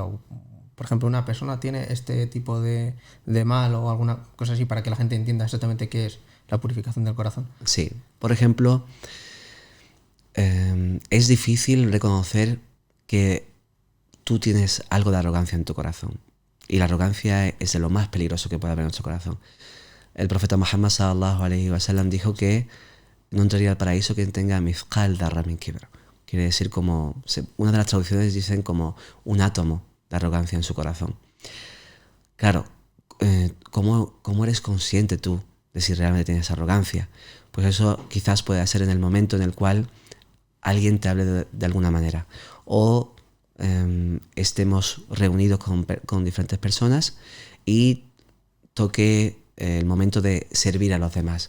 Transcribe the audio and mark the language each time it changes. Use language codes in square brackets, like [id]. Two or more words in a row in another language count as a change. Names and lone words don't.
[es] O, por ejemplo, una persona tiene este tipo de mal o alguna cosa así, para que la gente entienda exactamente qué es la purificación del corazón. Sí, por ejemplo, es difícil reconocer que tú tienes algo de arrogancia en tu corazón. Y la arrogancia es de lo más peligroso que puede haber en nuestro corazón. El profeta Muhammad [ar] صلى الله عليه وسلم [es] dijo que no entraría al paraíso quien tenga [ar] مثقال ذرة من كبر. [es] Quiere decir una de las traducciones dicen como un átomo de arrogancia en su corazón. Claro, ¿cómo eres consciente tú de si realmente tienes arrogancia? Pues eso quizás pueda ser en el momento en el cual alguien te hable de alguna manera, o estemos reunidos con diferentes personas y toque el momento de servir a los demás.